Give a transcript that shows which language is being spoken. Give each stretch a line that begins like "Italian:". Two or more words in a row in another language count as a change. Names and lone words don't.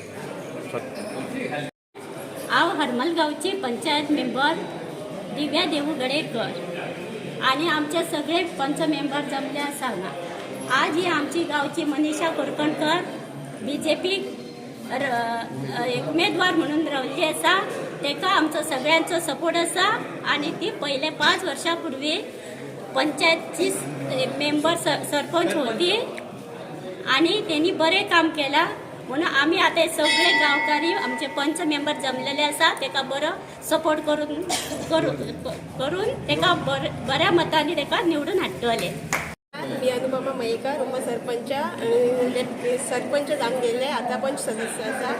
Konkani: हांव हरमल गांवची पंचायत मेंबर दिव्या देवू गडेकर आणि आमचे सगळे पंच मेंबर जमले आसा हांगा. आज ही आमची गांवची मनीषा कोरकणकर बीजेपी उमेदवार म्हणून रावल्ली आसा. तेका आमचो सगळ्यांचो सपोर्ट आसा आणि ती पहिले 5 वर्षांपूर्वी पंचायतची मेंबर सरपंच होती आणि त्यांनी बरें काम केला. म्हणून आम्ही आता सगळे गांवकारी आमचे पंच मेंबर जमलेले आसा. तेका बरो सपोर्ट करून तेका बऱ्या मतांनी तेका निवडून हाडटले. मी अनुपमा मयेकर उपसरपंच सरपंच जावन गेले, आता पंच सदस्य आसा.